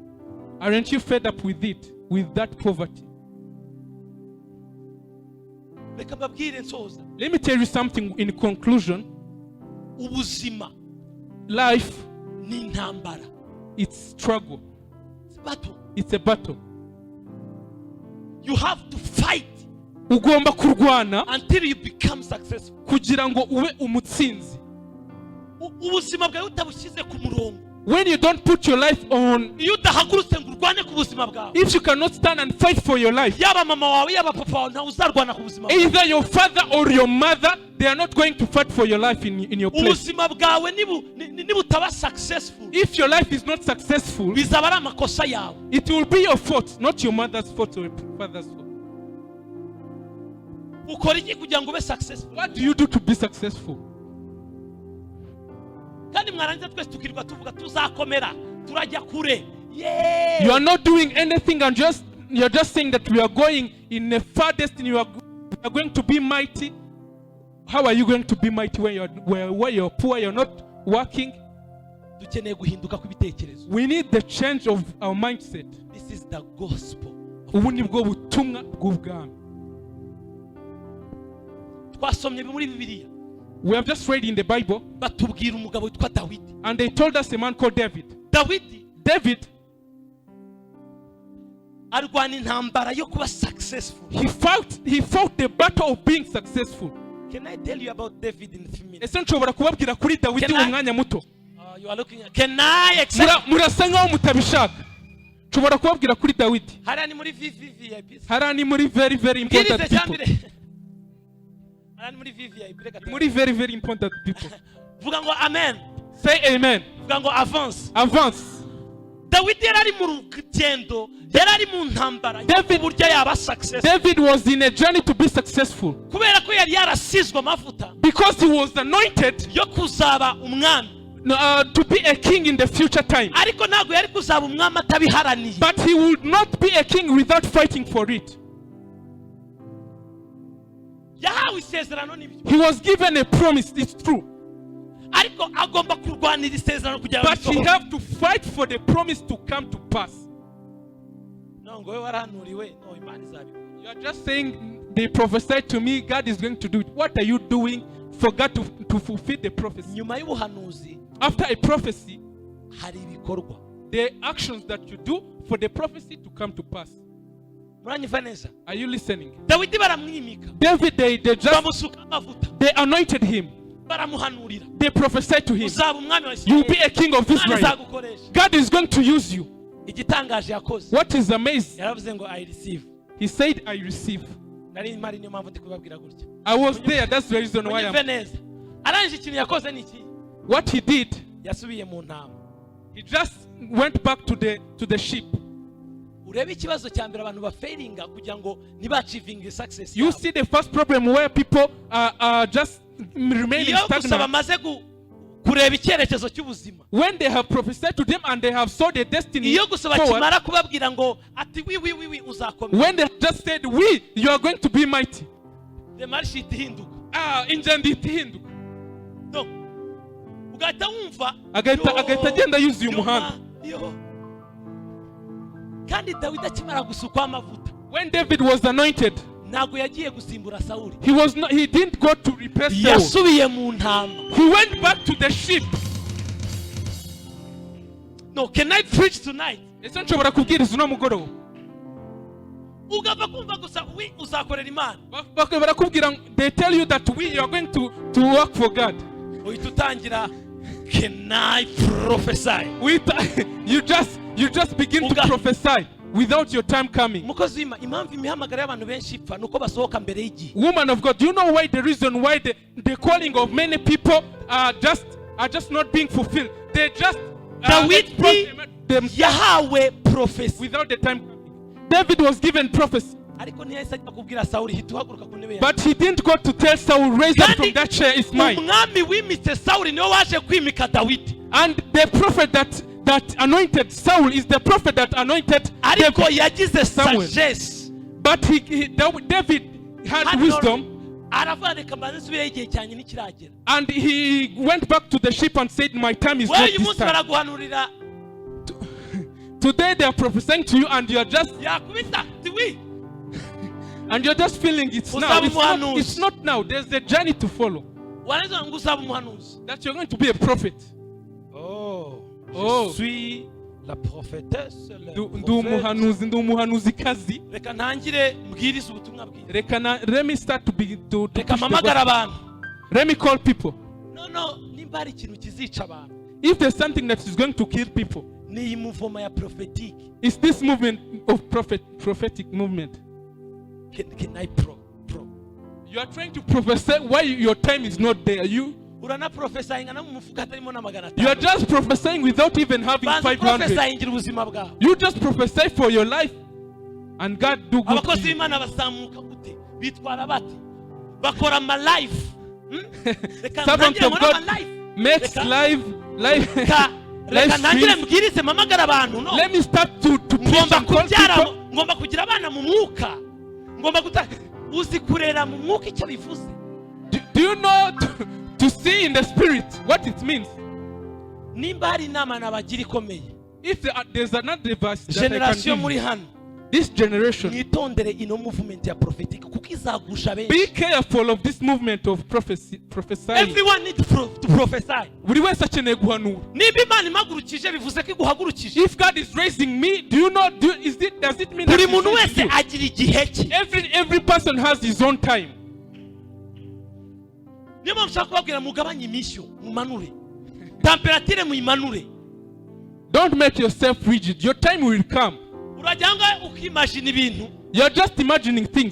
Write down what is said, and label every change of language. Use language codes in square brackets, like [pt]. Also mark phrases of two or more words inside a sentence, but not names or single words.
[en] Aren't you fed up with it, with that poverty? [rw] reka mbabwire nsoza [en] Let me tell you something in conclusion. [rw] ubuzima [en] Life, [rw] ni intambara [en] it's struggle. bato It's a battle. you have to fight [rw] Ugomba kurwana [en] until you become successful. [rw] kugira ngo ube umutsinzi. Ubuzima bwawe utabushyize ku murongo, [en] When you don't put your life on, [rw] iyo udahagurutse ngo urwane ku buzima bwawe, [en] if you cannot stand and fight for your life, [rw] yaba mama wawe yaba papa wawe ntawe uzarwana ku buzima bwawe. [en] either your father or your mother, they are not going to fight for your life in your place. [rw] Ubuzima bwawe nibutaba successful, [en] If your life is not successful, [rw] bizaba ari amakosa yawe. [en] it will be your fault, not your mother's fault or your father's fault. [rw] Ukora iki kugira ngo ube successful? [en] What do you do to be successful? [rw] Kandi mwarangiza twese tukirirwa tuvuga tuzakomera turajya kure. [en] You are not doing anything and you're just saying that we are going in a far destiny. We are going to be mighty. How are you going to be mighty when you're poor, you're not working? [rw] Dukeneye guhinduka kw'ibitekerezo. [en] We need the change of our mindset. This is the gospel. [rw] Ubu ni bwo butumwa bw'ubwami. Twasomye muri Bibiliya. [en] We have just read in the Bible, [rw] batubwira umugabo witwa Dawidi. [en] and they told us a man called David. David, [rw] arwana intambara yo kuba successful. [en] he fought the battle of being successful. Can I tell you about David in a few minutes? [rw] Ese nshobora kubabwira kuri Dawidi [en] Can I- [rw] mu mwanya muto. [en] You are looking at. Can I accept? [rw] Murasa nkaho mutabishaka. Nshobora kubabwira kuri Dawidi. Hariya ni muri VVIP. Hariya ni muri [en] very very important [rw] Bwirize [en] people. [rw] cyambere. Hariya ni muri VVIP. Reka Muri [en] very very important people. [rw] vuga ngo amen. [en] Say amen. [rw] Vuga ngo avance. [en] Advance. [rw] Dawidi yari ari mu rugendo, yari ari mu ntambara yo buryo yaba successful. [en] David was in a journey to be successful [rw] Kubera ko yari yarasizwe amavuta [en] because he was anointed [rw] yo kuzaba umwami. [en] to be a king in the future time. [rw] Ariko ntabwo yari kuzaba umwami atabiharaniye. [en] But he would not be a king without fighting for it. [rw] Yahawe isezerano n'ibyo. [en] He was given a promise, it's true. [rw] Ariko agomba kurwanira isezerano kugira ngo [en] But he [rw] risohoke. [en] have to fight for the promise to come to pass. [rw] No, ngo we warahanuriwe, no, Imana izabikora. [en] You are just saying, they prophesied to me, God is going to do it. What are you doing for God to fulfill the prophecy? [rw] Nyuma y'ubuhanuzi [en] After a prophecy, [rw] hari ibikorwa. [en] the actions that you do for the prophecy to come to pass. [rw] Muranyumva neza? [en] Are you listening? [rw] Dawidi baramwimika, [en] David, they [rw] bamusuka amavuta, [en] they anointed him. [rw] baramuhanurira. [en] They prophesied to him, [rw] Uzaba umwami wa [en] you will be [rw] Isirayeli. [en] a king of [rw] Imana [en] Israel. [rw] izagukoresha. [en] God is going to use you. [rw] Igitangaje yakoze. [en] What is amazing? [rw] Yaravuze ngo [en] I receive. He said, I receive. [rw] Nari mpari niyo mpamvu ndi kubabwira gutya. [en] I was there. That's the reason why [rw] Munyumve [en] I'm. [rw] neza. Arangije ikintu yakoze ni iki? [en] What he did, [rw] Yasubiye mu ntama. [en] he just went back to the sheep. [rw] Urebe ikibazo cya mbere abantu bafailinga kugira ngo ntibachivinge success. [en] You see the first problem where people are just remaining [rw] Iyo gusa [en] stagnant. [rw] bamaze kureba icyerekezo cy'ubuzima. [en] When they have prophesied to them and they have saw the destiny [rw] Iyo gusa [en] forward, [rw] bakimara kubabwira ngo ati wi uzakomera. [en] when they have just said, you are going to be mighty. [rw] The marshi ihinduka. Injandi itihinduka. No. Ugahita wumva. Agahita agenda yuzuye umuhanda. Kandi Dawidi akimara gusukwa amavuta. [en] When David was anointed, [rw] Ntabwo yagiye gusimbura Sawuli. [en] he didn't go to replace Saul. [rw] Yasubiye mu ntama. [en] He went back to the sheep. No, can I preach tonight? [rw] Ese nshobora kubwiriza uno mugoroba. Ugava kumva gusa uzakorera Imana. Barakubwira, [en] they tell you that you are going to work for God. [rw] Uhita utangira, [en] can I prophesy? You just begin to prophesy without your time coming. [rw] Mukozi w'Imana, impamvu imihamagaro y'abantu benshi ipfa nuko basohoka mbere y'igihe. [en] Woman of God, do you know why the reason why the calling of many people are just not being fulfilled? They just Dawidi themselves [rw] yahawe prophecy. [en] without the time coming. David was given prophecy, [rw] Ariko ntiyahise ajya kubwira Sawuli hita uhaguruka ku ntebe yawe. [en] but he didn't go to tell Saul, raise up from that chair, it's mine. [rw] Umwami wimitse Sawuli niwe waje kwimika Dawidi. [en] And the prophet that anointed Saul is the prophet that anointed [rw] Ariko [en] David. [rw] yagize [en] Samuel. [rw] sagesse. [en] But David had wisdom, [rw] Aravuga reka mbanze nsubire igihe cyanjye ntikiragera. [en] and he went back to the sheep and said, my time is [rw] Wowe [en] not [rw] uyu [en] this [rw] munsi [en] time. [rw] baraguhanurira [en] Today they are prophesying to you and you are just [rw] yakubita tiwi. [en] And you're just feeling it's now. [rw] Uzaba [en] It's not, [rw] umuhanuzi. [en] it's not now. There's a journey to follow. [rw] warangiza ngo uzaba umuhanuzi. [en] That you're going to be a prophet. Oh, Oh. [fr] je suis la prophétesse. le [rw] Ndi [fr] prophète. [rw] umuhanuzi, ndi umuhanuzikazi. Reka ntangire mbwiriza ubutumwa bwiza. [en] Let me start to [rw] Reka [en] push the [rw] mpamagara [en] gospel. [rw] abantu. [en] Let me call people. [rw] No, nimba hari ikintu kizica abantu, [en] If there's something that is going to kill people, [rw] ni iyi muvoma ya prophetique. [en] it's this movement of prophetic movement. Can I pro? You are trying to prophesy why your time is not there. You [rw] Urana prophesying na mu mufuka atarimo na magana [en] are [rw] atanu. [en] just prophesying without even having [rw] Banza [en] 500. [rw] prophesying ubuzima bwawe. [en] You just prophesy for your life, and God do good to [rw] Abakozi [en] you. [rw] b'Imana bazamuka gute? Bitwara bate? Bakora ama life. Reka [en] Servants [rw] ntangire [en] of [rw] muri ama [en] God [rw] life. [en] makes [rw] Reka- [en] live [rw] Reka [en] live [rw] ntangire [en] streams. [rw] mbwirize mpamagara abantu. [en] No. Let me start to preach [rw] Ngomba [en] and call [rw] kubyara, [en] people. [rw] ngomba kugira abana mu mwuka. Ngomba uzi kurera mu mwuka icyo bivuze. [en] Do you know to see in the spirit what it means? [rw] Nimba hari inama nabagira ikomeye. [en] If there's another verse that I [rw] Generation [en] can [rw] muri [en] give, [rw] hano. [en] this generation, [rw] Mwitondere ino movement ya prophetic kuko izagusha [en] be [rw] benshi. [en] careful of this movement of prophesying. Everyone needs to prophesy. [rw] Buri wese akeneye guhanura. Niba Imana imagurukije bivuze ko iguhagurukije. [en] If God is raising me, do you know? Does it mean that [rw] Buri [en] He's [rw] muntu [en] raising [rw] wese [en] you? [rw] agira igihe cye. [en] Every person has his own time. [rw] Niyo mpamvu nshaka kubabwira mugabanye imishyo mumanure. Temperature muyimanure. [en] Don't make yourself rigid. Your time will come. [rw] Urajya ngo ukimagine ibintu. [en] You're just imagining things.